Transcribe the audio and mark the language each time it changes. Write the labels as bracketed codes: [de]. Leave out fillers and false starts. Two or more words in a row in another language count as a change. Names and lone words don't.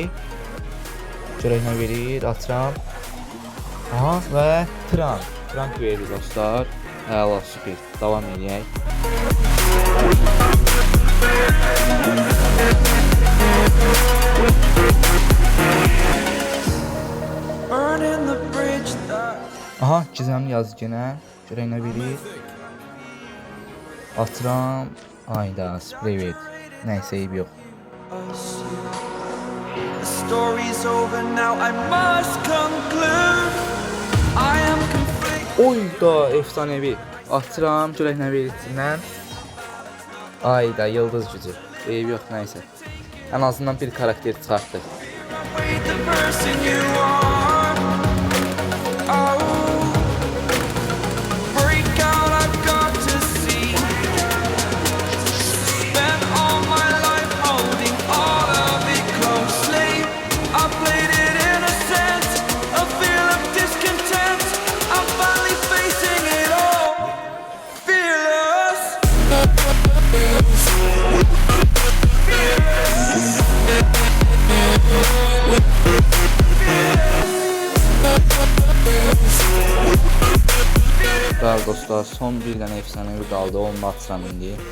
[az] Görək nə verir, açıram. Aha, və Trank verir dostlar. Əla, süper. Davam edək. [en] Burning the bridge that [az] Aha, [tr] gizemli yazı [az] yenə. Görək nə verir. Açıram. Ayda, sprey verir. Nəysə, eyb yox. [en] us. The story's over now, I must conclude. I am conflicted. [az] Oyda, efsanevi. Açıram, görək nə verir içindən. Ayda, [tr] yıldız gücü. [az] Eyb yox, nəysə. Ən azından bir karakter çıxartdıq. [en] Wait, the person you are. Oh, break out, I've got to see. Spent all my life holding all of it closely. I played it innocent, a feel of discontent. I'm finally facing it all, fearless. [az] Bəli dostlar, son bir dənə efsanevi qaldı, onu da açıram indi.